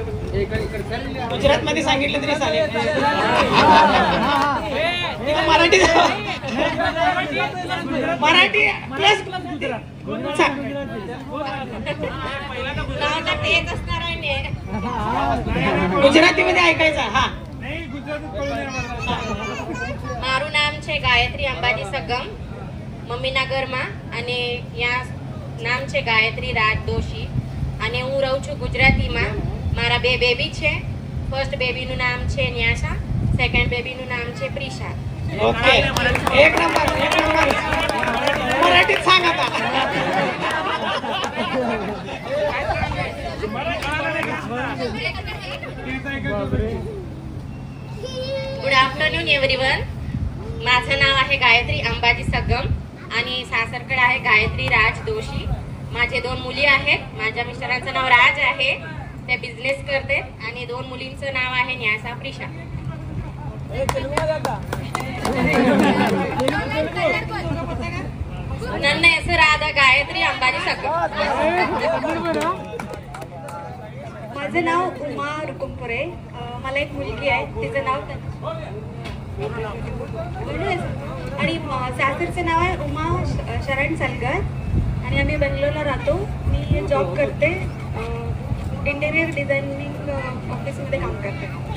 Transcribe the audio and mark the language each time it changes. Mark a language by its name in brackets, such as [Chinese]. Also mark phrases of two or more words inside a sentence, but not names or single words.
[Marathi] गुजरात मध्ये सांगितलं तरी चालेल. मराठी मराठी प्लस गुजराती मध्ये ऐकायचं. हा, [Gujarati] મારું નામ છે ગાયત્રી અંબાજી સગમ, મમ્મીના ઘરમાં. અને યા નામ છે ગાયત્રી રાજ દોશી. અને હું રહું છું ગુજરાતીમાં. મારા 2 બેબી છે. ફર્સ્ટ બેબીનું નામ છે ન્યાસા, સેકન્ડ બેબીનું નામ છે પ્રિશા. [Marathi] ओके, एक नंबर. मराठीत सांग आता. [English] good afternoon everyone. [Marathi] माझं नाव आहे गायत्री अंबाजी सगम आणि सासरकडे आहे गायत्री राज दोशी. माझे 2 मुली आहेत. माझ्या मिस्टरांचं नाव राज आहे, ते बिझनेस करते. आणि 2 मुलींचं नाव आहे न्यासा प्रिशा. [Kannada] ನನ್ನ ಹೆಸರಾದ गायत्री अंबाजी सगम. [Marathi] माझं नाव उमा रुकुमपुरे. मला एक मुलगी आहे, तिचं नाव आणि सासरचं नाव आहे उमा शरण सलगर. आणि आम्ही बेंगलोरला राहतो. मी जॉब करते, [English] interior designing [Marathi] ऑफिसमध्ये काम करते.